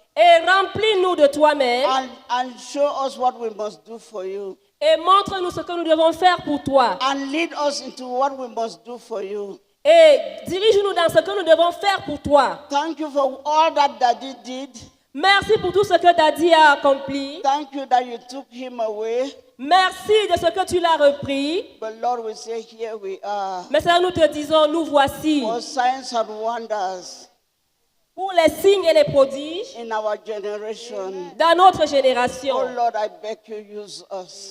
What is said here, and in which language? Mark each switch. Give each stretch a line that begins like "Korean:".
French: Et remplis-nous de toi-même.
English: And show us what we must do for you.
French: Et montre-nous ce que nous devons faire pour toi.
English: And lead us into what we must do for you.
French: Et dirige-nous dans ce que nous devons faire pour toi.
English: Thank you for all that Daddy did.
French: Merci pour tout ce que Daddy a accompli.
English: Thank you that you took him away.
French: Merci de ce que tu l'as repris.
English: But Lord, we say, here we are.
French: Mais Seigneur, nous te disons, nous voici.
English: For signs and wonders.
French: Pour les signes et les prodiges.
English: In our generation.
French: Dans notre génération.
English: Oh Lord, I beg you, use us.